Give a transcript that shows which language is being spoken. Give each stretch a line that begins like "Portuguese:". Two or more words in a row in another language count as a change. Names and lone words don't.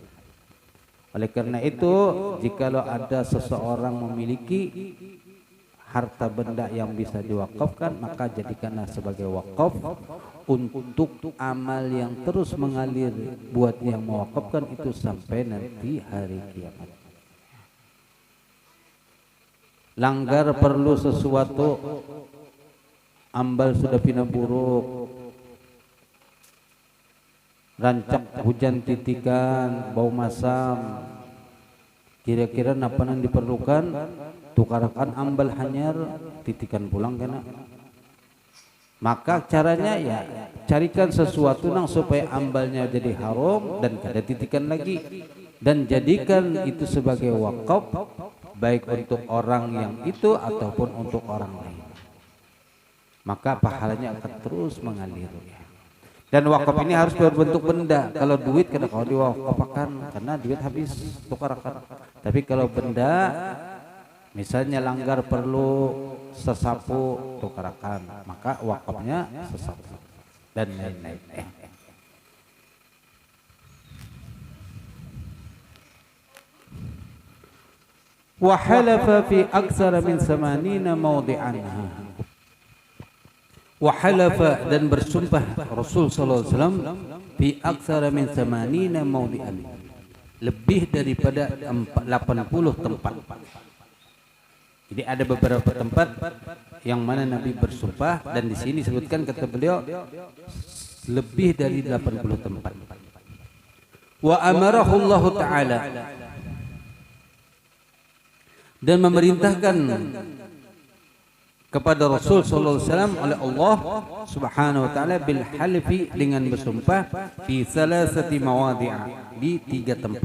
Indonesian: Oleh karena itu, jikalau ada seseorang memiliki harta benda yang bisa diwakafkan, maka jadikanlah sebagai wakaf untuk amal yang terus mengalir buat yang mewakafkan itu sampai nanti hari kiamat. Langgar perlu sesuatu,
Banjar: ambal sudah pindah buruk, rancak hujan titikan, bau masam, kira-kira apa yang diperlukan, tukarakan ambal hanyar, titikan pulang kena. Maka caranya ya carikan sesuatu nang supaya ambalnya jadi haram dan kada titikan lagi,
Indonesian: dan jadikan itu sebagai wakaf baik untuk orang yang itu ataupun untuk orang lain. Maka pahalanya akan terus mengalir. Dan wakaf ini harus berbentuk benda.
Banjar: Kalau duit kada kau diwakafkan karena duit habis, tukarakan.
Indonesian: Tapi kalau benda, misalnya langgar perlu sesapu, tukarakan, maka wakafnya sesapu dan lain-lain.
Arabic: Wa halafa fi aktsara min 80 mawdi'an. Wa halafa,
Indonesian: dan bersumpah Rasul
Arabic: sallallahu alaihi wasallam fi aktsara min 80 mawdi'an,
Indonesian: lebih daripada 80 tempat. Jadi ada beberapa tempat yang mana Nabi bersumpah, dan di sini disebutkan kata beliau lebih dari 80 tempat.
Arabic: Wa amarahu Allah Ta'ala,
Indonesian: dan memerintahkan kepada Rasul
Arabic: sallallahu alaihi wasallam
Indonesian: oleh
Arabic: Allah Subhanahu wa taala bil halfi,
Indonesian: dengan bersumpah
Arabic: fi salasati mawadhi'a,
Indonesian: di 3 tempat.